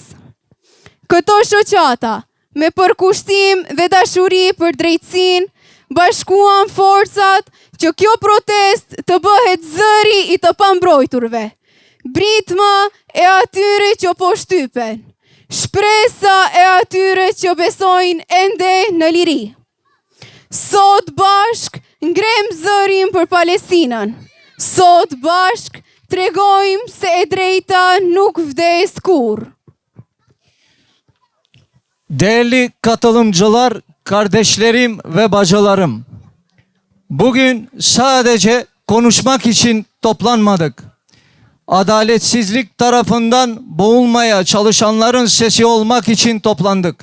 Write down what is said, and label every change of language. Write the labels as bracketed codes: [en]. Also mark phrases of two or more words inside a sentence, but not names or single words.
[sq] Këto shoqata, me përkushtim dhe dashuri për drejtësinë, bashkuan forcat që kjo protest të bëhet zëri i të pambrojturve, britma e atyre që po shtypen, shpresa e atyre që besojnë ende në liri. Sot bashk ngrem zërin për Palestinën. Sot bashk tregojmë se e drejta nuk vdes kur. [tr] Değerli katılımcılar, kardeşlerim ve bacılarım. Bugün sadece konuşmak için toplanmadık. Adaletsizlik tarafından boğulmaya çalışanların sesi olmak için toplandık.